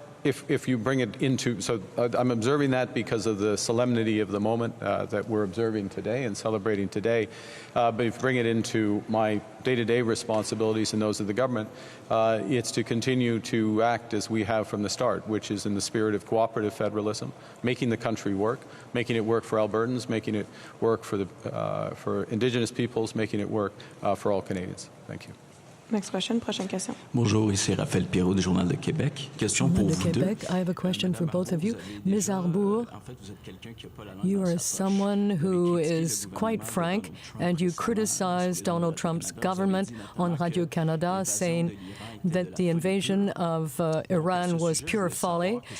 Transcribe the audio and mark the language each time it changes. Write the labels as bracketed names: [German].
[English] If you bring it into, so I'm observing that because of the solemnity of the moment that we're observing today and celebrating today, but if you bring it into my day-to-day responsibilities and those of the government, it's to continue to act as we have from the start, which is in the spirit of cooperative federalism, making the country work, making it work for Albertans, making it work for Indigenous peoples, making it work for all Canadians. Thank you. Next question, [French] prochaine question. Bonjour, ici Raphaël Pirot du Journal de Québec. Question pour vous deux. [English] I have a question for both of you. Ms. Arbour, you are someone who is quite frank, and you criticize Donald Trump's government on Radio-Canada, saying that the invasion of Iran was pure folly.